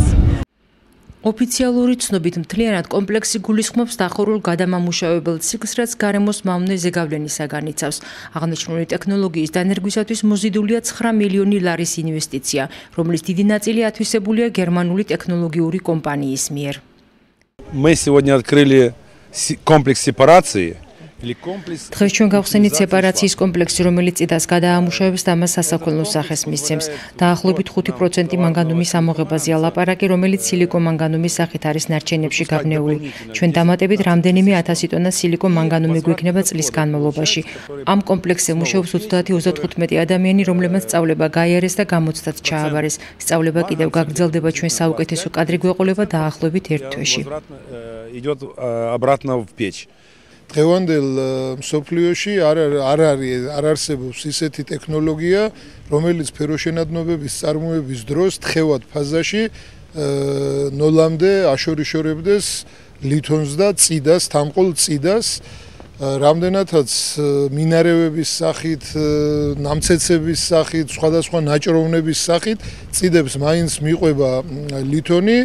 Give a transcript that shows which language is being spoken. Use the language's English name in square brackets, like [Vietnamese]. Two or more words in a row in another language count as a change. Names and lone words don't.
[Georgian] ოფიციალური ცნობით მთლიანად კომპლექსი გულისხმობს დახურულ გადამამუშავებელ ციკლს, რაც გარემოს მავნე ზეგავლენისაგან იცავს. აღნიშნული ტექნოლოგიის დანერგვისათვის მოზიდულია 9 მილიონი ლარის ინვესტიცია, რომლის დიდი ნაწილი ათვისებულია გერმანული ტექნოლოგიური კომპანიის მიერ. [Russian] Мы сегодня открыли комплекс сепарации. [Georgian] დღეს ჩვენ გავხსენით სეპარაციის კომპლექსი, რომელიც წიდას გადაამუშავებს და მას სასაქონლო სახეს მისცემს. დაახლოებით 5% მანგანუმის ამოღებაზეა ლაპარაკი, რომელიც სილიკომანგანუმის სახით არის ნარჩენებში გაბნეული. ჩვენ დამატებით რამდენიმე 1000 ტონა სილიკომანგანუმი გვექნება წლის განმავლობაში. ამ კომპლექსზე მუშაობს 30-35 ადამიანი, რომლებმაც სწავლება გაიარეს და გამოცდაც ჩააბარეს. სწავლება კიდევ გაგრძელდება, ჩვენ საუკეთესო კადრი გვეყოლება დაახლოებით 1 თვეში. [Russian] Идет обратно в печь. [Georgian] დღევანდელ მსოფლიოში არ არსებობს ისეთი ტექნოლოგია, რომელიც ფეროშენადნობების წარმოების დროს თხევად ფაზაში ნოლამდე აშორიშორებდეს ლითონს და წიდას, თამყოლ წიდას, რამდენადაც მინარევების სახით, ნამცეცების სახით, სხვადასხვა ნაჭროვნების სახით წიდებს მაინც მიყვება ლითონი.